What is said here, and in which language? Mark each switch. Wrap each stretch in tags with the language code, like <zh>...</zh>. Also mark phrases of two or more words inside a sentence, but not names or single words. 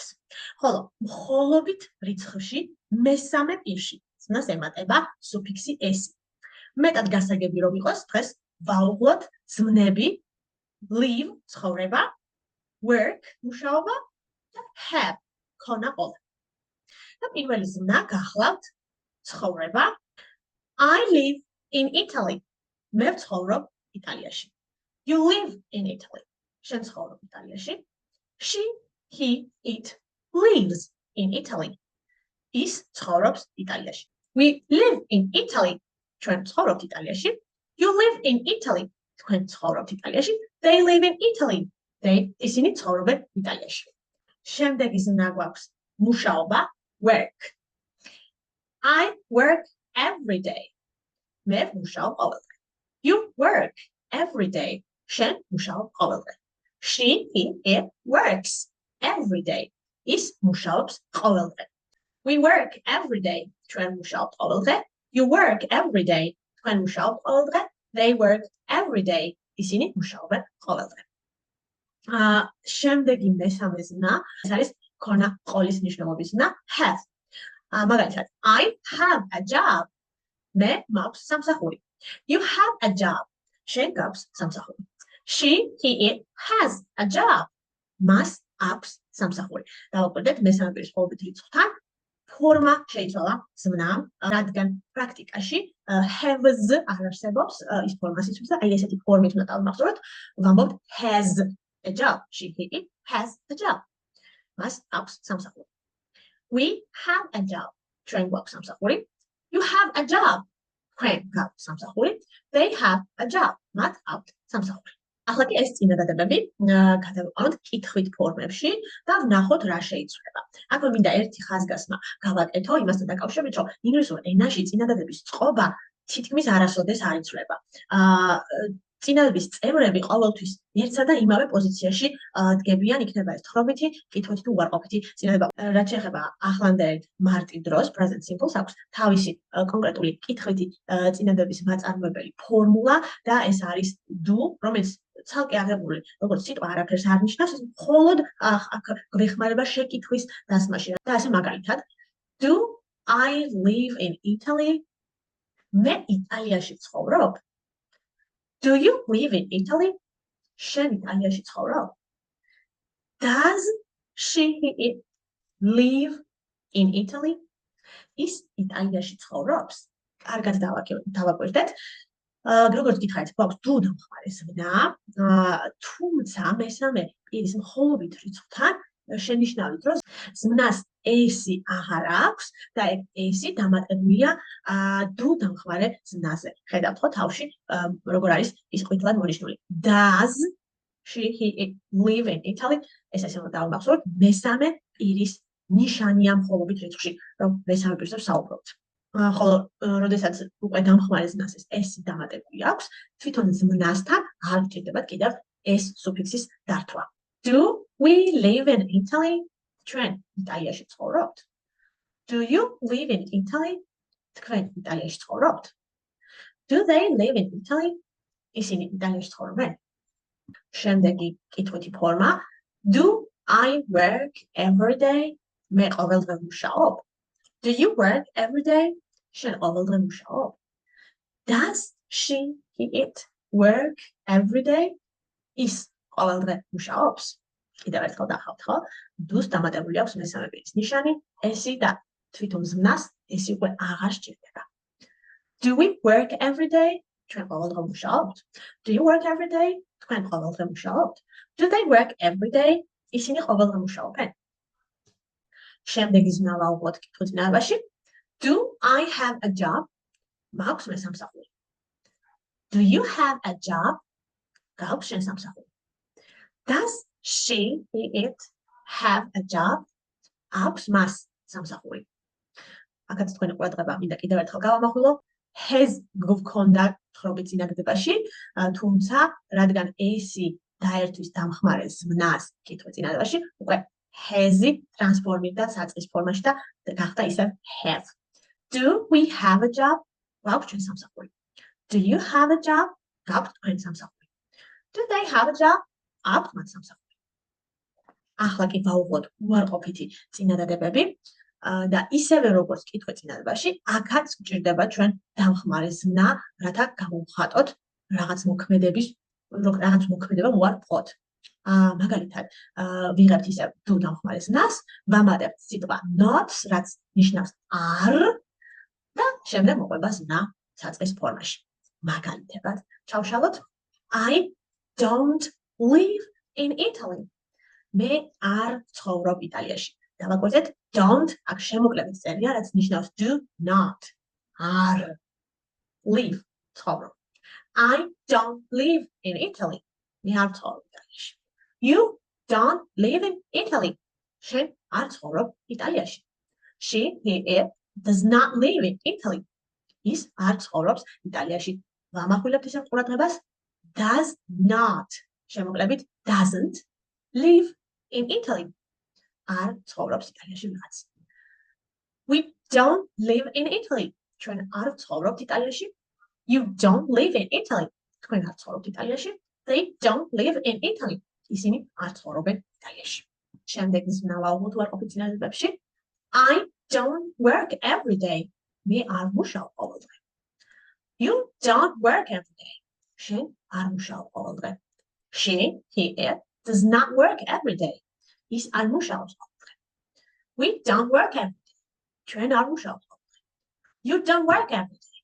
<ka>ხოლო მხოლობით რიცხვში მესამე პირში ზნას ემატება სუფიქსი ესი. მეტად გასაგები რომ იყოს, დღეს ვაუღლოთ ზმნები live ცხოვრება, work მუშაობა და have ქონა ყოლა. და პირველი ზმნა გახლავთ ცხოვრება.</ka> <en>I live in Italy.</en> <ka>მე ვცხოვრობ იტალიაში.</ka> <en>You live in Italy.</en> <ka>შენ ცხოვრობ იტალიაში.</ka> <en>She, he, it lives in Italy.</en> <ka>ის ცხოვრობს იტალიაში.</ka> <en>We live in Italy.</en> <ka>ჩვენ ვცხოვრობთ იტალიაში.</ka> <en>You live in Italy.</en> <ka>თქვენ ცხოვრობთ იტალიაში.</ka> <en>They live in Italy.</en> <ka>ისინი ცხოვრობენ იტალიაში. შემდეგი ზმნა გვაქვს მუშაობა.</ka> <en>Work. I work every day.</en> <ka>მე ვმუშაობ ყოველდღე.</ka> <en>You work every day.</en> <ka>შენ მუშაობ ყოველდღე.</ka> <en>She, he, it works every day.</en> <ka>ის მუშაობს ყოველდღე.</ka> <en>We work every day.</en> <ka>ჩვენ მუშაობთ ყოველდღე.</ka> <en>You work every day.</en> <ka>თქვენ მუშაობთ ყოველდღე.</ka> <en>They work every day.</en> <ka>ისინი მუშაობენ ყოველდღე. შემდეგი მესამე ზმნა, ეს არის ქონა ყოლის ნიშნულობის ზმნა have.</ka> <en>მაგალითად, I have a job.</en> <ka>მე მაქვს სამსახური.</ka> <en>You have a job.</en> <ka>შენ გაქვს სამსახური.</ka> <en>She, he, it has a job.</en> <ka>მას აქვს სამსახური. დავაკვირდეთ მესამე პირის ყოველობით რიცხვთან ფორმა შეიცვალა ზმნამ, რადგან პრაქტიკაში have-ს არ არსებობს ის ფორმას იცვლის და აი ესეთი ფორმით უნდა დავმახსოვროთ, ვამბობთ</ka> <en>has a job. She, he, it has a job.</en> <ka>მას აქვს სამსახური.</ka> <en>We have a job.</en> <ka>ჩვენ გვაქვს სამსახური.</ka> <en>You have a job.</en> <ka>თქვენ გაქვთ სამსახური.</ka> <en>They have a job.</en> <ka>მათ აქვთ სამსახური. ახლა კი ეს წინადადებები გადავიყვანოთ კითხვით ფორმებში და ვნახოთ რა შეიცვლება. აქვე მინდა ერთი ხაზგასმა გავაკეთო იმასთან დაკავშირებით, რომ ინგლისურ ენაში წინადადების წყობა თითქმის არასოდეს არ იცვლება. წინადადების წევრები ყოველთვის ერთსა და იმავე პოზიციაში დგებიან, იქნება ეს თხრობითი, კითხვითი თუ უარყოფითი წინადადება. რაც შეეხება ახლანდელ მარტივ დროს,</ka> <en>present simple-</en> <ka>ს აქვს თავისი კონკრეტული კითხვითი წინადადების მაწარმოებელი ფორმულა და ეს არის do, რომელიც ცალკე აღებული, როგორც სიტყვა არაფერს არ ნიშნავს, ეს მხოლოდ აქ გვეხმარება შეკითხვის დასმაში. და ასე მაგალითად,</ka> <en>do I live in Italy?</en> <ka>მე იტალიაში ცხოვრობ?</ka> <en>Do you live in Italy?</en> <ka>შენ იტალიაში ცხოვრობ?</ka> <en>Does she, he, it live in Italy?</en> <ka>ის იტალიაში ცხოვრობს? კარგად დავაკვირდეთ. როგორც გითხარით, გვაქვს do დამხმარე ზმნა, თუმცა მესამე პირის მხოლობით რიცხვთან შენიშნავით, რომ ზმნას ესი აღარ აქვს და ესი დამატებულია do დამხმარე ზმნაზე. ხედავთ ხო თავში როგორ არის ის ყვითლად მონიშნული.</ka> <en>Does she, he, it live in Italy?</en> <ka>ეს ასე უნდა დავამახსოვროთ, მესამე პირის ნიშანია მხოლობით რიცხვში, რომ მესამე პირზე ვსაუბრობთ. ხოლო როდესაც უკვე დამხმარე ზმნას ესი დამატებული აქვს, თვითონ ზმნასთან არ გჭირდებათ კიდევ ეს სუფიქსის დართვა.</ka> <en>Do we live in Italy?</en> <ka>ჩვენ იტალიაში ცხოვრობთ?</ka> <en>Do you live in Italy?</en> <ka>თქვენ იტალიაში ცხოვრობთ?</ka> <en>Do they live in Italy?</en> <ka>ისინი იტალიაში ცხოვრობენ? შემდეგი კითხვითი ფორმა.</ka> <en>Do I work every day?</en> <ka>მე ყოველდღე ვმუშაობ?</ka> <en>Do you work every day?</en> <ka>შენ ყოველდღე მუშაობ?</ka> <en>Does she, he, it work every day?</en> <ka>ის ყოველდღე მუშაობს? კიდევ ერთხელ დახავთ ხო? Do-ს დამატებული აქვს მესამე პირის ნიშანი, ესი და თვითონ ზმნას ესი უკვე აღარ სჭირდება.</ka> <en>Do we work every day?</en> <ka>ჩვენ ყოველდღე მუშაობთ?</ka> <en>Do you work every day?</en> <ka>თქვენ ყოველდღე მუშაობთ?</ka> <en>Do they work every day?</en> <ka>ისინი ყოველდღე მუშაობენ? შემდეგი ზნა ვავღოთ კითხვისწინებაში.</ka> <en>Do I have a job?</en> <ka>მაქვს მე სამსახური.</ka> <en>Do you have a job?</en> <ka>გაქვს შენ სამსახური.</ka> <en>Does she, it have a job?</en> <ka>აქვს მას სამსახური. აქაც თქვენი ყურადღება მინდა კიდევ ერთხელ გავამახვილო. Has გვქონდა თხრობი წინადადებაში, თუმცა რადგან S-ი დაერთვის დამხმარე ზმნას კითხვის წინადადებაში, უკვე has-ი ტრანსფორმირდა საწყის ფორმაში და გახდა ისე have.</ka> <en>Do we have a job?</en> <ka>გვაქვს ჩვენ სამსახური.</ka> <en>Do you have a job?</en> <ka>გაქვთ თქვენ სამსახური.</ka> <en>Do they have a job?</en> <ka>აქვთ მათ სამსახური. ახლა კი ვაუღოთ უარყოფითი წინადადებები და ისევე როგორც კითხვის წინადადებაში, აქაც გვჭირდება ჩვენ დამხმარე ზმნა, რათა გავუხატოთ რაღაც მოქმედება უარყოფოთ. მაგალითად, ვიღებთ ისე do დამხმარე ზნას, ვამატებთ სიტყვა not, რაც ნიშნავს არ და შემდეგ მოყვება ზნა საწყის ფორმაში. მაგალითებად, ჩავშალოთ</ka> <en>I don't live in Italy.</en> <ka>მე არ ცხოვრობ იტალიაში. დავაკვირდეთ don't აქ შემოკლებით წერია, რაც ნიშნავს</ka> <en>do not.</en> <ka>არ live ცხოვრობ.</ka> <en>I don't live in Italy.</en> <ka>მე არ ცხოვრობ იტალიაში.</ka> <en>You don't live in Italy.</en> <ka>შენ არ ცხოვრობ იტალიაში.</ka> <en>She, he, it does not live in Italy.</en> <ka>ის არ ცხოვრობს იტალიაში. ვამახვილებთ ისევ ყურადღებას</ka> <en>does not შემოკლებით doesn't live in Italy.</en> <ka>არ ცხოვრობს იტალიაში ვიღაც.</ka> <en>We don't live in Italy.</en> <ka>ჩვენ არ ცხოვრობთ იტალიაში.</ka> <en>You don't live in Italy.</en> <ka>თქვენ არ ცხოვრობთ იტალიაში.</ka> <en>They don't live in Italy.</en> <ka>ისინი არ ცხოვრობენ იტალიაში. შემდეგი ზნა ვაუღოთ უარყოფით წინადადებებში.</ka> <en>I don't work every day.</en> <ka>მე არ მუშაობ ყოველდღე.</ka> <en>You don't work every day.</en> <ka>შენ არ მუშაობ ყოველდღე.</ka> <en>She, he, it does not work every day.</en> <ka>ის არ მუშაობს ყოველდღე.</ka> <en>We don't work every day.</en> <ka>ჩვენ არ მუშაობ ყოველდღე.</ka> <en>You don't work every day.</en>